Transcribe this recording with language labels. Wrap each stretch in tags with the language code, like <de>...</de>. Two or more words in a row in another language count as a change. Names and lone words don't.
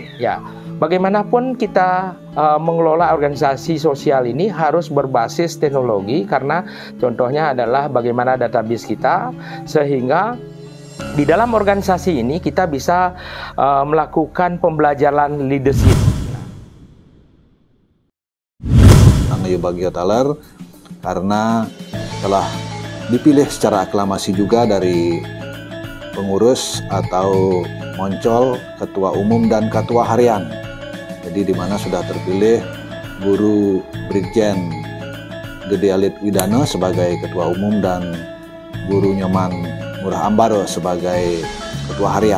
<id>Ya, bagaimanapun kita mengelola organisasi sosial ini harus berbasis teknologi, karena contohnya adalah bagaimana database kita, sehingga di dalam organisasi ini kita bisa melakukan pembelajaran leadership.</id> <ban>Angayu bagio</ban> <id>taler karena telah dipilih secara aklamasi juga dari pengurus atau moncol, ketua umum dan ketua harian. Jadi di mana sudah terpilih Guru Brigjen Gede Alit Widano sebagai ketua umum dan Guru Nyoman Ngurah Ambaro sebagai ketua harian.</id>